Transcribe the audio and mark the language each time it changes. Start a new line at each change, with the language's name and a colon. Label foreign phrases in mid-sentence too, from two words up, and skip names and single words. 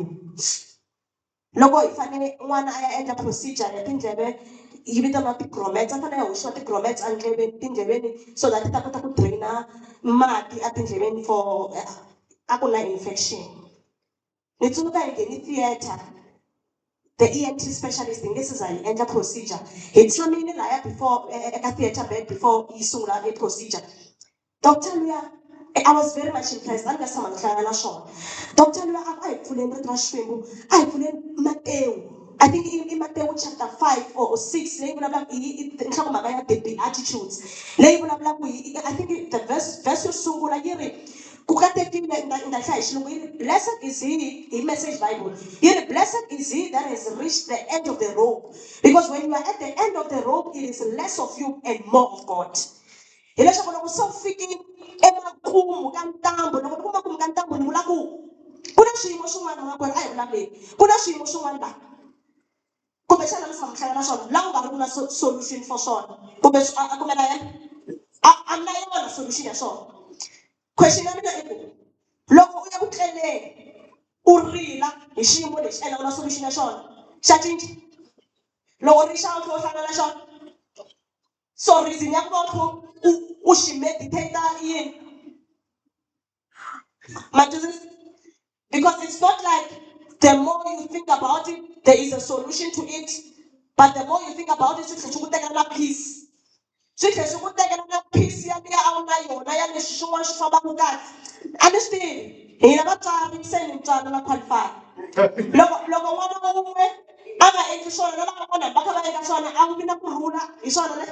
Tsonga: Loko hi fanele n'wana a ya endla procedure ya tindleve yi vitaniwa ti-grommets, a fanele a hoxiwa ti-grommets tindleveni
English: so that
Tsonga: ti ta kota ku drain-a mati etindleveni for a ku na infection. Ni tsundzuka hi ngheni theatre,
English: the ENT specialist
Tsonga: hi nge se za hi endla procedure. Hi tshamile lahaya before eka theatre bed before yi sungula e procedure. Doctor luya,
English: I was very much impressed.
Tsonga: A ni nga se tshama ni hlangana na swona. Doctor luya a hi pfuleni rito ra Xikwembu, a hi pfuleni Matewu.
English: I think in Matewu chapter 5 or 6,
Tsonga: leyi vulavulaka hi nhlokomhaka ya
English: the Beatitudes.
Tsonga: Leyi vulavulaka
English: I think
Tsonga: the verse yo sungula yi ri ku katekile ni ta hlaya hi xilungu yi ri
English: blessed is he,
Tsonga: hi Message Bible. Yi ri
English: blessed is he that has reached the end of the rope. Because when you are at the end of the rope, it is less of you and more of God.
Tsonga: Hileswaku loko se u fikile emakumu ka ntambu, loko ni ku makumu ka ntambu ni vula ku ku na swiyimo swin'wana makwerhu a hi vulavuleni, ku na swiyimo swin'wana laha kumbexana mi tshama mi hlangana na swona laha u nga ri ku na solution for swona kumbe a kumbe na yena a mi na yona solution ya swona. Question ya mina i ku loko u ya ku tleleni u rila hi xiyimo lexi ene u na solution ya xona xa cinca loko ri xa u tlhela u hlangana na xona. So reason ya ku va u xi meditate yini?
English: Because it's not like the more you think about it, there is a solution to it. But the more you think about it,
Tsonga: swi tlhela swi ku tekela na peace. Swi tlhela swi ku tekela na peace ya liya a wu na yona ya leswi swin'wana swi fambaka kahle. A ni swi tivi, hina vatswari se ni mutswari na qualify. Loko n'wana wun'we a nga endli swona na lavan'wana va kha va endla swona a wu vi na kurhula hi swona ne?